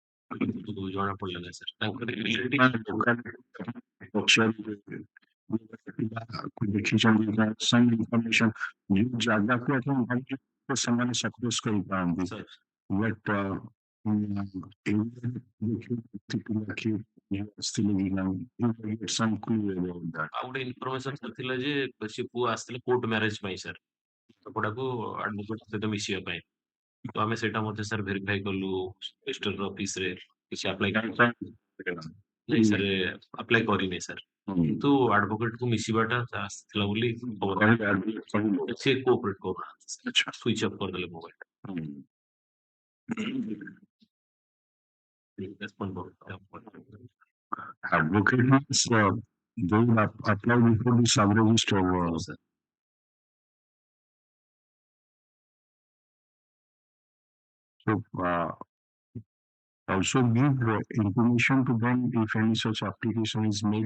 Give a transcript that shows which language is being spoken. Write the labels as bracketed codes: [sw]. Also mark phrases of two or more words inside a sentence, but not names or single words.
[or] ଜଣା ପଡିଲା ସାର୍ ତାଙ୍କର ରିଲେଟିଭ ଦେଖିଛନ୍ତି [en] some information [or] ଯୋଉ ଜାଗାକୁ ଆପଣ ଭାବୁଛନ୍ତି ତ ସେମାନେ ସକ୍ସେସ୍ କରିପାରନ୍ତି ବଟ୍ ଆସିଥିଲେ କି ନାହିଁ [en] some clue about that. [or] ଆଉ ଗୋଟେ ଇନଫର୍ମେସନ ଥିଲା ଯେ ସେ ପୁଅ ଆସିଥିଲେ [en] court marriage [or] ପାଇଁ ସାର୍ କପଡାକୁ ଆଡଭୋକେଟ ସହିତ ମିଶିବା ପାଇଁ ତ ଆମେ ସେଇଟା ମଧ୍ୟ ସାର୍ ଭେରିଫାଇ କଲୁ ରେଜିଷ୍ଟର ଅଫିସରେ କିଛି ଆପ୍ଲାଏ ନାଇଁ ସାର୍ ଆପ୍ଲାଏ କରିନି ସାର୍ କିନ୍ତୁ ଆଡଭୋକେଟ କୁ ମିଶିବାଟା ଆସିଥିଲା ବୋଲି ଖବର ସେ କୋଅପରେଟ କରୁନାହାନ୍ତି [en] switch off [or] କରିଦେଲେ ମୋବାଇଲ [en] advocate means they will apply before the sub-register. So also give information to them if any such application is made.